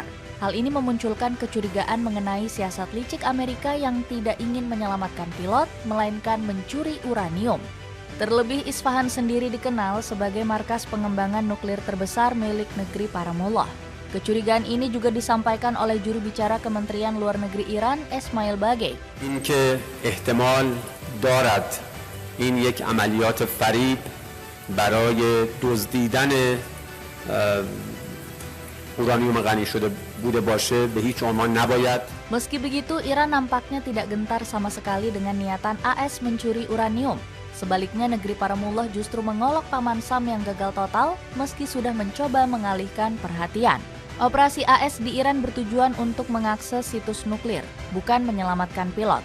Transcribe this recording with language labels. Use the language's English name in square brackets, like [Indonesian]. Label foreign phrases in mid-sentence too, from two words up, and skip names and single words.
[Indonesian] Hal ini memunculkan kecurigaan mengenai siasat licik Amerika yang tidak ingin menyelamatkan pilot, melainkan mencuri uranium. Terlebih Isfahan sendiri dikenal sebagai markas pengembangan nuklir terbesar milik negeri Paramullah. Kecurigaan ini juga disampaikan oleh juru bicara Kementerian Luar Negeri Iran, Esmail Bagei. [Persian] این که احتمال دارد این یک عملیات فریب برای دزدیدن uranium غنی شده بوده باشه به هیچ عنوان نباید. [Indonesian] Meski begitu, Iran nampaknya tidak gentar sama sekali dengan niatan AS mencuri uranium. Sebaliknya, negeri Paramullah justru mengolok Paman Sam yang gagal total meski sudah mencoba mengalihkan perhatian. Operasi AS di Iran bertujuan untuk mengakses situs nuklir, bukan menyelamatkan pilot.